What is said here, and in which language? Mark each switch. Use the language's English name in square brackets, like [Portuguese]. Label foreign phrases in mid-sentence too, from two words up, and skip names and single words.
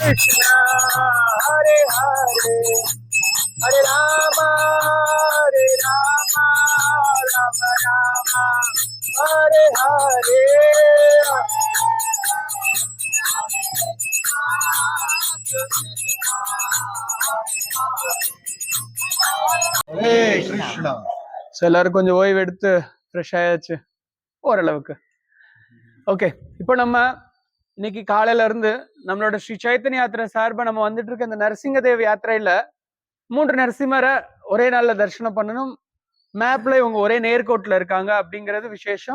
[Sanskrit] कृष्ण, हरे हरे, हरे राम, राम राम, हरे हरे. हरे कृष्ण. [Tamil] ஸோ எல்லாரும் கொஞ்சம் ஓய்வு எடுத்து ஃப்ரெஷ் ஆயாச்சு ஓரளவுக்கு. ஓகே, இப்போ நம்ம இன்னைக்கு காலையில இருந்து நம்மளோட ஸ்ரீ சைத்தன்ய யாத்திரை சார்பா நம்ம வந்துட்டு இருக்க இந்த நரசிங்கதேவ் யாத்திரையில 3 நரசிம்மரை ஒரே நாள்ல தரிசனம் பண்ணணும். மேப்ல இவங்க ஒரே நேர்கோட்டில் இருக்காங்க அப்படிங்கிறது விசேஷம்.